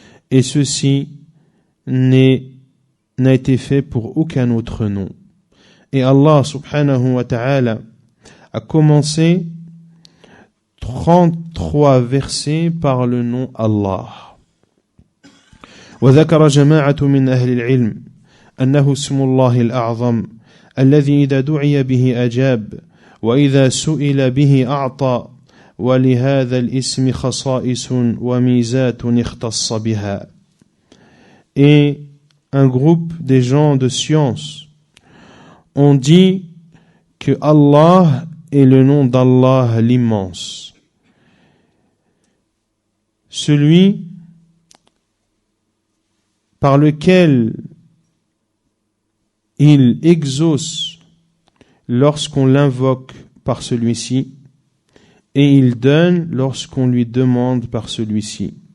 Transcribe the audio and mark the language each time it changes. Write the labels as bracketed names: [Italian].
[French] Et ceci n'a été fait pour aucun autre nom. Et Allah [Arabic] subhanahu wa ta'ala [French] a commencé 33 versets par le nom Allah. [Arabic] وذكر جماعة من أهل العلم أنه اسم الله الأعظم الذي إذا دعي به أجاب وإذا سئل به أعطى ولهذا الاسم خصائص وميزات اختص بها. [French] Et un groupe des gens de science ont dit que Allah est le nom d'Allah l'immense. celui par lequel il exauce lorsqu'on l'invoque par celui-ci, et il donne lorsqu'on lui demande par celui-ci.